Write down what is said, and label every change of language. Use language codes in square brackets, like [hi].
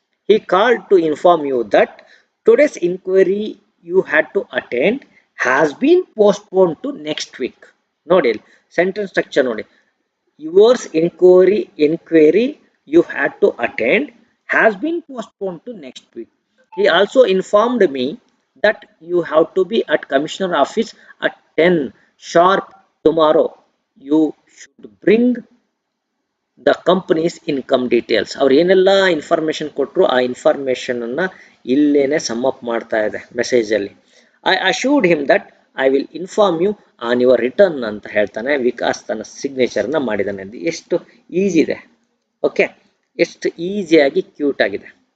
[en] He called to inform you that today's inquiry you had to attend has been postponed to next week. [kn] ನೋಡಿ, sentence structure ನೋಡಿ. [en] Yours inquiry you had to attend has been postponed to next week. He also informed me that you have to be at Commissioner office at 10 sharp tomorrow. You should bring the companies income details. [kn] ಅವ್ರು ಏನೆಲ್ಲ information ಕೊಟ್ಟರು ಆ ಇನ್ಫಾರ್ಮೇಷನನ್ನು ಇಲ್ಲೇನೆ ಸಮ್ಮಪ್ ಮಾಡ್ತಾ ಇದೆ ಮೆಸೇಜಲ್ಲಿ. [en] I assured him that I will inform you on your return [kn] ಅಂತ ಹೇಳ್ತಾನೆ. ವಿಕಾಸ್ ತನ್ನ ಸಿಗ್ನೇಚರ್ನ ಮಾಡಿದ್ದಾನೆ. ಎಷ್ಟು ಈಸಿ ಇದೆ, ಓಕೆ, ಎಷ್ಟು ಈಸಿಯಾಗಿ ಕ್ಯೂಟ್ ಆಗಿದೆ.